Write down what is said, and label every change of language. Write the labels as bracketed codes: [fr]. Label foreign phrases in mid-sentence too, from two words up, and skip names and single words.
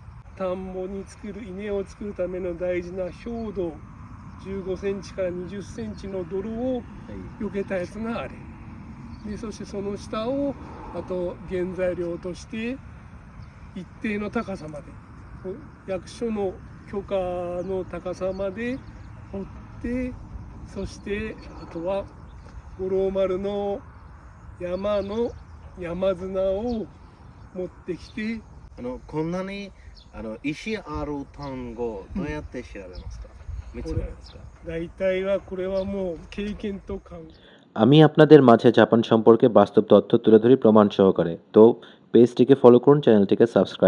[ja] 田んぼに作る稲を作るための大事な表土15センチから20センチの泥を避けたやつがあれで、そしてその下をあと原材料として一定の高さまで、役所の許可の高さまで掘って、そしてあとは五郎丸の山の山砂を持ってきて、こんなに石ある単語どうやって調べますか？見つめますか？大体はこれはもう経験と感。 [bn] আমি আপনাদের মাঝে জাপান সম্পর্কে বাস্তব তথ্য তুলে ধরি প্রমাণ সহকারে। তো পেজটিকে ফলো করুন, চ্যানেলটিকে সাবস্ক্রাইব